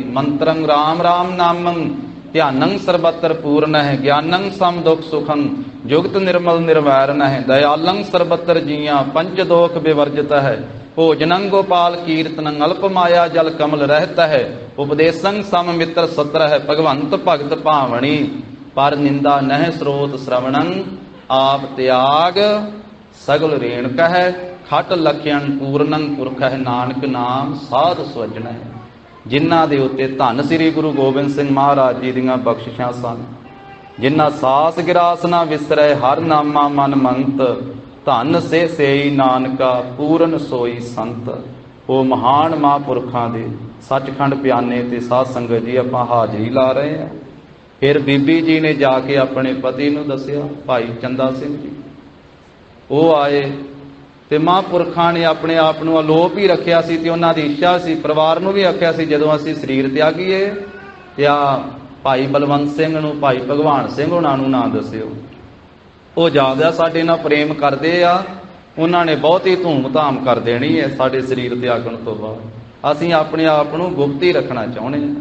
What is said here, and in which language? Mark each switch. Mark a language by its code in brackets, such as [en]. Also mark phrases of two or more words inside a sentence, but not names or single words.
[pa] ਮੰਤਰੰ ਰਾਮ ਰਾਮ ਨਾਮੰ ਧਿਆਨੰ ਸਰਬਤਰ ਪੂਰਨ ਹੈ, ਗਿਆਨੰ ਸਮ ਦੁਖ ਸੁਖੰ ਜੁਗਤ ਨਿਰਮਲ ਨਿਰਵੈਰਨ ਹੈ, ਦਇਆਲੰ ਸਰਬਤਰ ਜੀਆਂ ਪੰਜ ਦੋਖ ਬਿਵਰਜਿਤ ਹੈ, ਭੋਜਨੰ ਗੋਪਾਲ ਕੀਰਤਨੰ ਅਲਪ ਮਾਇਆ ਜਲ ਕਮਲ ਰਹਿਤ ਹੈ, ਉਪਦੇਸੰ ਸਮ ਮਿਤ੍ਰ ਸਤ੍ਰ ਹੈ ਭਗਵੰਤ ਭਗਤਿ ਭਾਵਨੀ, ਪਰ ਨਿੰਦਾ ਨਹ ਸ੍ਰੋਤ ਸ੍ਰਵਣੰ, ਆਪ ਤਿਆਗਿ ਸਗਲ ਰੇਣ ਕਹ, ਖਟ ਲਖਿਅਨ ਪੂਰਣੰ ਪੁਰਖ ਹੈ, ਨਾਨਕ ਨਾਮ ਸਾਧ ਸੁਵਜਨ ਹੈ। ਜਿਨ੍ਹਾਂ ਦੇ ਉੱਤੇ ਧੰਨ ਸ੍ਰੀ ਗੁਰੂ ਗੋਬਿੰਦ ਸਿੰਘ ਮਹਾਰਾਜ ਜੀ ਦੀਆਂ ਬਖ਼ਸ਼ਿਸ਼ਾਂ ਸਨ, ਜਿਨ੍ਹਾਂ ਸਾਸ ਗਿਰਾਸ ਨਾ ਵਿਸਰੈ, ਹਰਿ ਨਾਮਾ ਮਨ ਮੰਤ, ਧੰਨ ਸੇ ਸੇਈ ਨਾਨਕਾ ਪੂਰਨ ਸੋਈ ਸੰਤ। ਵੋ ਮਹਾਨ ਮਹਾਂਪੁਰਖਾਂ ਦੇ ਸੱਚਖੰਡ ਪਿਆਨੇ ਤੇ ਸਾਧ ਸੰਗਤ ਜੀ ਆਪਾਂ ਹਾਜ਼ਰੀ ਲਾ ਰਹੇ ਹੈਂ। ਫਿਰ ਬੀਬੀ ਜੀ ਨੇ ਜਾਕੇ ਆਪਣੇ ਪਤੀ ਨੂੰ ਦੱਸਿਆ, ਭਾਈ ਚੰਦਾ ਸਿੰਘ ਜੀ ਵੋ ਆਏ ਤੇ ਮਹਾਂਪੁਰਖਾਂ ਨੇ ਆਪਣੇ ਆਪ ਨੂੰ ਅਲੋਪ ਹੀ ਰੱਖਿਆ ਸੀ ਤੇ ਉਨ੍ਹਾਂ ਦੀ ਇੱਛਾ ਸੀ, ਪਰਿਵਾਰ ਨੂੰ ਭੀ ਆਖਿਆ ਸੀ ਜਦੋਂ ਅਸੀਂ ਸਰੀਰ ਤਿਆਗੀਏ ਯਾ ਭਾਈ ਬਲਵੰਤ ਸਿੰਘ ਨੂੰ ਭਾਈ ਭਗਵਾਨ ਸਿੰਘ ਹੁਣਾਂ ਨੂੰ ਨਾ ਦੱਸਿਓ, ਵੋ ਜ਼ਿਆਦਾ ਸਾਡੇ ਨਾਲ ਪ੍ਰੇਮ ਕਰਦੇ ਆ, ਉਨ੍ਹਾਂ ਨੇ ਬਹੁਤ ਹੀ ਧੂਮ-ਧਾਮ ਕਰ ਦੇਣੀ ਹੈ ਸਾਡੇ ਸਰੀਰ ਤਿਆਗਣ ਤੋਂ ਬਾਅਦ, ਅਸੀਂ ਆਪਣੇ ਆਪ ਨੂੰ ਗੁਪਤ ਹੀ ਰੱਖਣਾ ਚਾਹੁੰਦੇ ਹਾਂ।